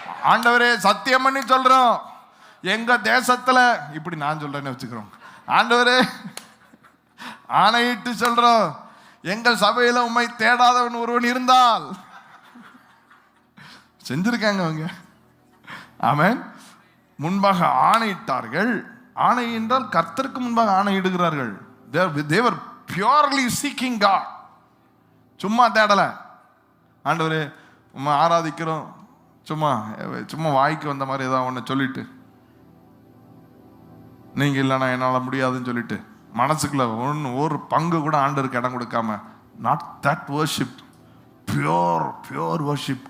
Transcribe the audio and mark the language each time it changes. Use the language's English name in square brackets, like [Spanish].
[Tamil] ஆண்டவரே சத்தியம் பண்ணி சொல்றோம், எங்க தேசத்துல இப்படி நான் சொல்றேன்னு வச்சுக்கிறோம், ஆண்டவரே ஆணையிட்டு சொல்றோம், எங்கள் சபையில உம்மை தேடாதவன் ஒருவன் இருந்தால், செஞ்சிருக்காங்க அவங்க. ஆமென். முன்பாக ஆணையிட்டார்கள். ஆணை என்றால் கர்த்தருக்கு முன்பாக ஆணையிடுகிறார்கள். [English] they were purely seeking God. [Tamil] சும்மா தேடல. ஆண்டவரே உம்மை ஆராதிக்கிறோம், சும்மா சும்மா வாய்க்கு வந்த மாதிரி ஏதாவது ஒன்று சொல்லிட்டு, நீங்க இல்லைன்னா என்னால் முடியாதுன்னு சொல்லிட்டு மனசுக்குள்ள ஒரு பங்கு கூட ஆண்டவருக்கு இடம் கொடுக்காம, [English] Not that worship, pure worship.